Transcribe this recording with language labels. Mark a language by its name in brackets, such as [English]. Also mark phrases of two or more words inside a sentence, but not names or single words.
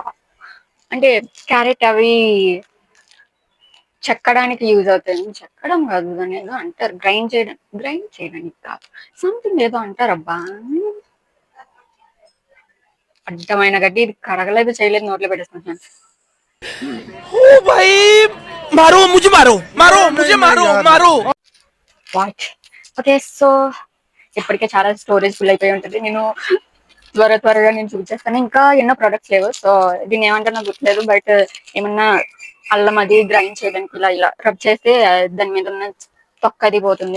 [Telugu] అంటే క్యారెట్ అవి చెక్కడానికి యూజ్ అవుతాయి. చెక్కడం కాదు, దాన్ని ఏదో అంటారు. గ్రైండ్ చేయడానికి కాదు, సంథింగ్ ఏదో అంటారబ్బా. అడ్డమైన గడ్డి. ఇది కడగలేదు, చేయలేదు, నోట్లో పెట్టేసుకుంటున్నాను. [Hindi] ओ भाई, मारो मुझे, मारो मारो मुझे, मारो मारो. [Telugu] వాచ్. ఓకే, సో ఇప్పటికే చాలా స్టోరేజ్ ఫుల్ అయిపోయి ఉంటుంది. నేను త్వరగా నేను చూపించేస్తాను. ఇంకా ఎన్నో ప్రొడక్ట్స్ లేవు. సో దీన్ని ఏమంటారో నాకు గుర్తులేదు. బట్ ఏమన్నా అల్లం అది గ్రైండ్ చేయడానికి ఇలా ఇలా రబ్ చేస్తే దాని మీద ఉన్న తొక్క అది పోతుంది.